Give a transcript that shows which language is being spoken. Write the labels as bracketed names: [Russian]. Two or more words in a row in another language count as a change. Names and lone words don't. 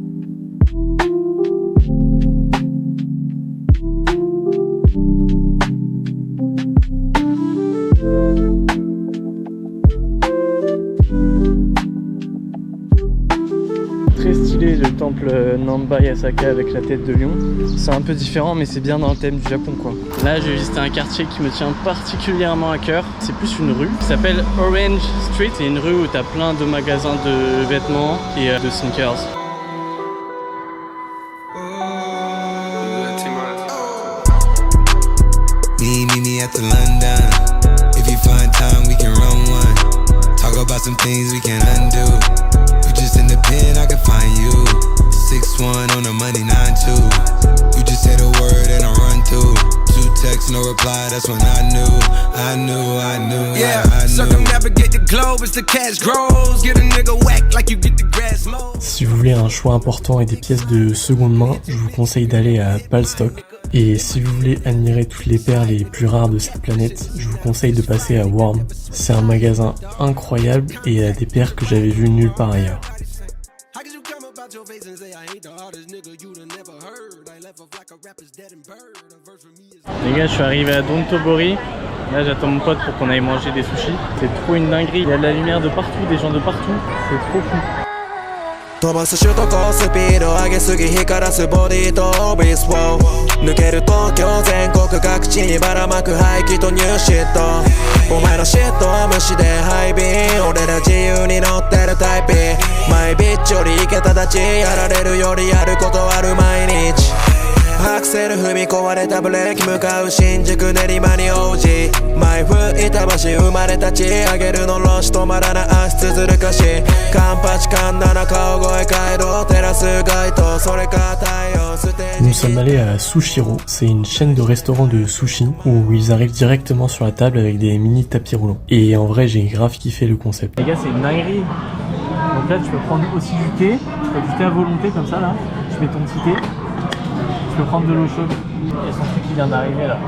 [French] Très stylé le temple Namba Yasaka avec la tête de lion. C'est un peu différent mais c'est bien dans le thème du Japon quoi. Là j'ai visité un quartier qui me tient particulièrement à cœur. C'est plus une rue qui s'appelle Orange Street. C'est une rue où t'as plein de magasins de vêtements et de sneakers. [English] I can find you 6'1" on the money 9'2". You just say the word and I run through 2 texts no reply, that's when I knew. Yeah, circumnavigate the globe as the cash grows. Get a nigga whack like you get the grass mowed. [French] Si vous voulez un choix important et des pièces de seconde main, je vous conseille d'aller à Palstock. Et si vous voulez admirer toutes les paires les plus rares de cette planète, je vous conseille de passer à Worm. C'est un magasin incroyable et il y a des paires que j'avais vues nulle part ailleurs. Les gars, je suis arrivé à Dontobori. Là, j'attends mon pote pour qu'on aille manger des sushis. C'est trop une dinguerie. Il y a de la lumière de partout, des gens de partout. C'est trop fou. [Japanese] 飛ばす首都高スピード上げすぎ光らすボディとオービスを抜ける東京全国各地にばらまく排気と [English] new shit [Japanese] お前のシットは無視でハイビー俺ら自由に乗ってるタイピー [English] my bitch [Japanese] よりいけたたちやられるよりやることある毎日アクセル踏み壊れたブレーキ向かう新宿練馬に王子マイフ板橋生まれたち上げるのロシ止まらない足つづるかしカンパチカンナナ顔声街道照らす街灯それか太陽ステージ [French] Nous sommes allés à Sushiro, c'est une chaîne de restaurants de sushi où ils arrivent directement sur la table avec des mini tapis roulants. Et en vrai, j'ai grave kiffé le concept. Les gars, c'est une dinguerie. Donc là, tu peux prendre aussi du thé, tu peux du thé à volonté comme ça là. Tu mets ton petit thé. Tu peux prendre de l'eau chaude. Il y a son truc qui vient d'arriver là.